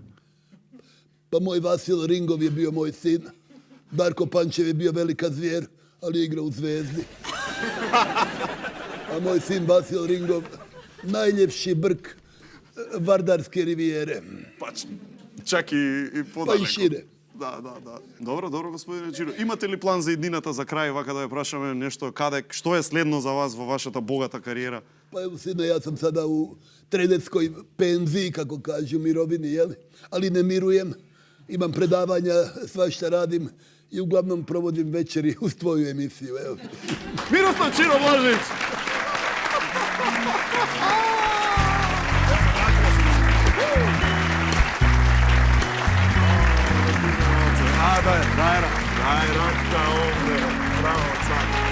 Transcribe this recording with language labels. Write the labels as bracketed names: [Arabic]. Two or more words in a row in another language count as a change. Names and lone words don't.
[Croatian] Pa moj Vasil Ringov je bio moj sin. Darko Pančev je bio velika zvijer, ali je igrao u Zvezdi. A moj sin Vasil Ringov, najljepši brk Vardarske rivijere. Pa čak i podaleko. Pa i šire. [Macedonian] Да. Добро, господине Чиро. Имате ли план за иднината за крај, вака да ја прашаме нешто, што е следно за вас во вашата богата кариера? [Croatian] Pa evo sine, ja sam sada u trenerskoj penziji, kako kažu, mirovini, jel? Ali ne mirujem. Imam predavanja, svašta radim i uglavnom provodim večeri uz tvoju emisiju, evo. Miroslav Čiro Blažić! Daj Raka ovde, bravo, sad.